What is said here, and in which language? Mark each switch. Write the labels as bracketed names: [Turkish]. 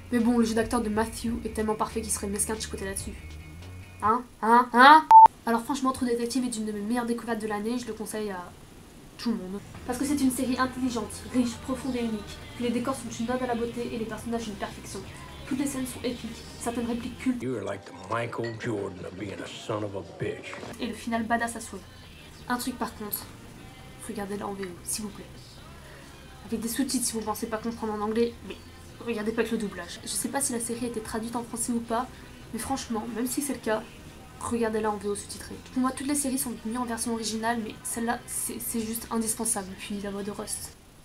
[French] Mais bon, le jeu d'acteur de Matthew est tellement parfait qu'il serait mesquin de chipoter là-dessus. Hein. Alors franchement True Detective est une de mes meilleures découvertes de l'année, je le conseille à tout le monde. Parce que c'est une série intelligente, riche, profonde et unique, que les décors sont une ode à la beauté et les personnages une perfection. Toutes les scènes sont épiques, certaines répliques cultes. [English] Like Michael Jordan of being a son of a bitch. [French] Et le final badass à souhait. Un truc par contre, regardez-la en VO, s'il vous plaît. Avec des sous-titres si vous pensez pas comprendre en anglais, mais regardez pas que le doublage. Je sais pas si la série a été traduite en français ou pas, mais franchement, même si c'est le cas, regardez-la en VO sous-titrée. Pour moi, toutes les séries sont mieux en version originale, mais celle-là, c'est juste indispensable. Puis la voix de Rust.